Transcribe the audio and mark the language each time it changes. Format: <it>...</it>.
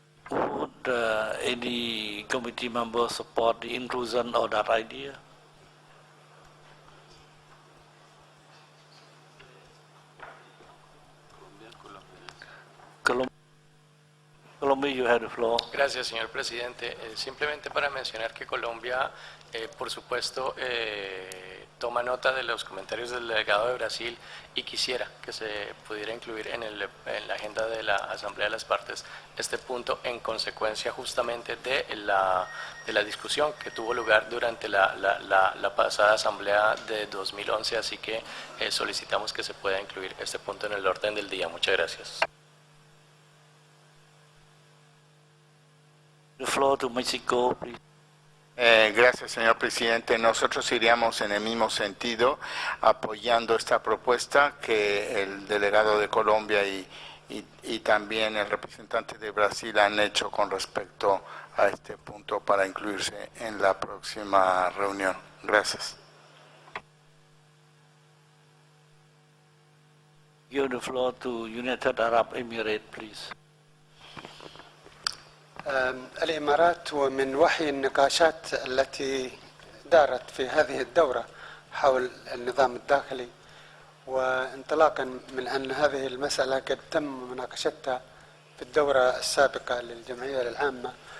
<en>Would any committee member support the inclusion of that idea? Colombia, you have the floor.</en> <es>Gracias, señor presidente. Simplemente para mencionar que Colombia, por supuesto, toma nota de los comentarios del delegado de Brasil y quisiera que se pudiera incluir en la agenda de la Asamblea de las Partes este punto en consecuencia justamente de la discusión que tuvo lugar durante la pasada Asamblea de 2011, así que solicitamos que se pueda incluir este punto en el orden del día. Muchas gracias.</es> <en>The floor to Mexico, please.</en> <es>Gracias, señor presidente. Nosotros iríamos en el mismo sentido, apoyando esta propuesta que el delegado de Colombia y también el representante de Brasil han hecho con respecto a este punto para incluirse en la próxima reunión. Gracias.</es> <en>Give the floor to United Arab Emirates, please.</en> <ar>الإمارات ومن وحي النقاشات التي دارت في هذه الدورة حول النظام الداخلي وانطلاقا من أن هذه المسألة قد تم مناقشتها في الدورة السابقة للجمعية العامة</ar>